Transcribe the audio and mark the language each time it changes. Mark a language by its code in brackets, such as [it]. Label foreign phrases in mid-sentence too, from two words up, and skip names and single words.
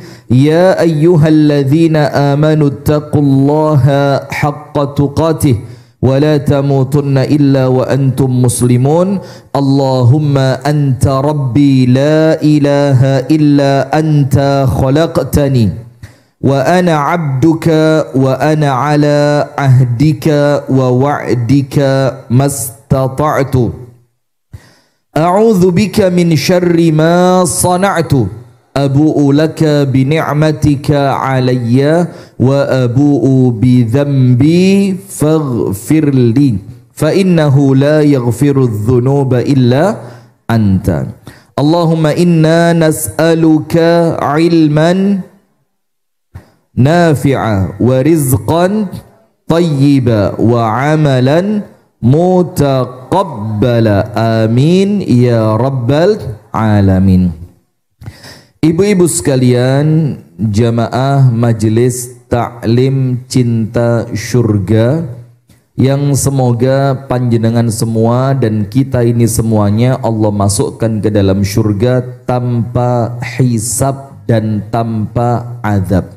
[ar] يا أيها الذين آمنوا اتقوا الله حق تقاته ولا تموتن إلا وأنتم مسلمون. اللهم أنت ربي لا إله إلا أنت خلقتني وأنا عبدك وأنا على عهدك ووعدك ما استطعت. أعوذ بك من شر ما صنعت. أبوء لك بنعمتك علي وأبوء بذنبي فاغفر لي فإنه لا يغفر الذنوب إلا أنت. اللهم إنا نسألك علما نافعا ورزقا طيبا وعملا متقبلا. آمين يا رب العالمين. [id] Ibu-ibu sekalian, jamaah majelis taklim cinta surga, yang semoga panjenengan semua dan kita ini semuanya Allah masukkan ke dalam surga tanpa hisab dan tanpa azab.